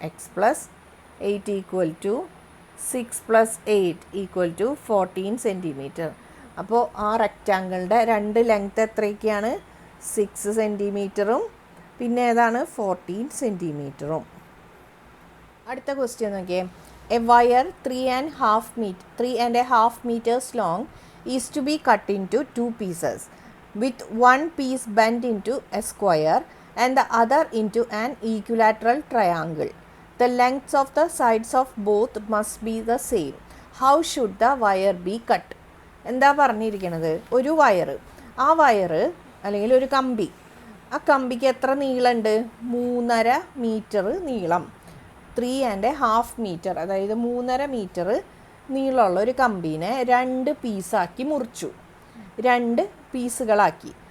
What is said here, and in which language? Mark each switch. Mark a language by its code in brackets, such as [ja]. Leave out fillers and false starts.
[en] X plus 8 equal to 6 + 8 equal to 14 centimetre. [ml] അപ്പോൾ ആ റെക്റ്റാങ്കിളിൻ്റെ രണ്ട് ലെങ്ത് എത്രയൊക്കെയാണ് 6 സെൻറ്റിമീറ്ററും പിന്നെ ഏതാണ് 14 സെൻറ്റിമീറ്ററും. അടുത്ത ക്വസ്റ്റ്യൻ നോക്കിയേ [en] A wire 3.5 meters long is to be cut into two pieces, with one piece bent into a square and the other into an equilateral triangle. The lengths of the sides of both must be the same. How should the wire be cut? [ml] എന്താ പറഞ്ഞിരിക്കുന്നത്? ഒരു വയറ്, ആ വയറ് അല്ലെങ്കിൽ ഒരു കമ്പി, ആ കമ്പിക്ക് എത്ര നീളമുണ്ട്? 3.5 മീറ്റർ നീളം. 3.5 മീറ്റർ, അതായത് 3.5 മീറ്റർ നീളമുള്ള ഒരു കമ്പീനെ 2 പീസാക്കി മുറിച്ചു, 2 പീസുകളാക്കി.